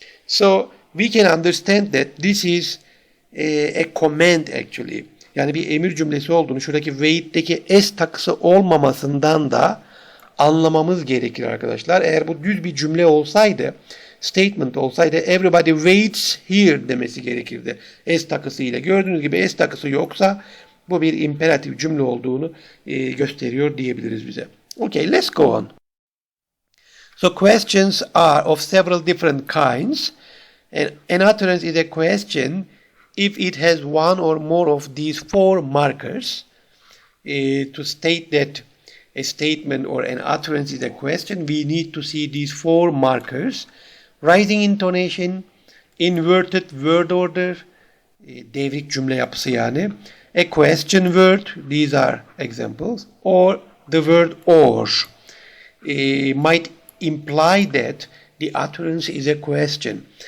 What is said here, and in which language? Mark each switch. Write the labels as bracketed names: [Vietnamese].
[English] So we can understand that this is a command actually. [Turkish] Yani bir emir cümlesi olduğunu, şuradaki wait'teki S takısı olmamasından da anlamamız gerekir arkadaşlar. Eğer bu düz bir cümle olsaydı, statement olsaydı, [English] everybody waits here [Turkish] demesi gerekirdi S takısıyla. Gördüğünüz gibi S takısı yoksa bu bir imperatif cümle olduğunu gösteriyor diyebiliriz bize. [English] Okay, let's go on. So questions are of several different kinds. And an utterance is a question if it has one or more of these 4 markers to state that a statement or an utterance is a question, we need to see these 4 markers: rising intonation, inverted word order, [Turkish] devrik cümle yapısı yani, [English] a question word, these are examples, or the word or might imply that the utterance is a question.